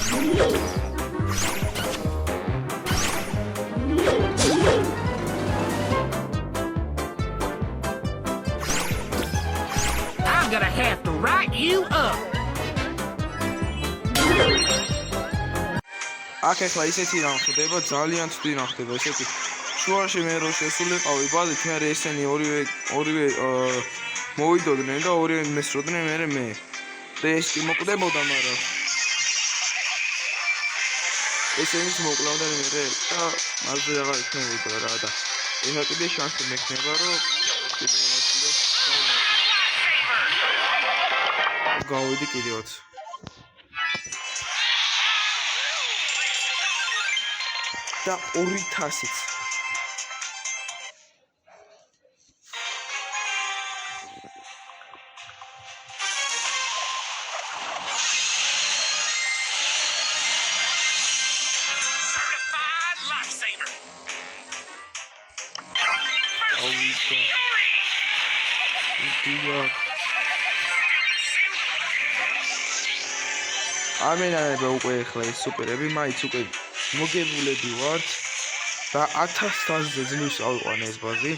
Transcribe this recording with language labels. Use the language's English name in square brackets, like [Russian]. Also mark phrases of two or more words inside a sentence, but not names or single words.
[English] I'm gonna have to write you up. [Georgian] აქ ახლა ისეთი რამ ხდება, ძალიან ცუდი რამ ხდება, ესეთი შუაში მე რო შესულიყავი ბაზით, მე ესენი ორივე მოვიდოდნენ და ორივე მესროდნენ მე. და ეს კი მოკვდებოდა, მაგრამ ესენიც მოკლავდნენ მე და მასზე აღარ იქნებოდა რა და ეხლა კიდე შანსი მექნება, რომ გავიდი კიდევაც. და 200-ით. [English] Certified lifesaver. [Georgian] ამენაება უკვე ახლა ეს სუპერები მაინც უკვე მოგებულები ვართ და 1000-ზე ძლივს ავიყვანე ეს ბაზი.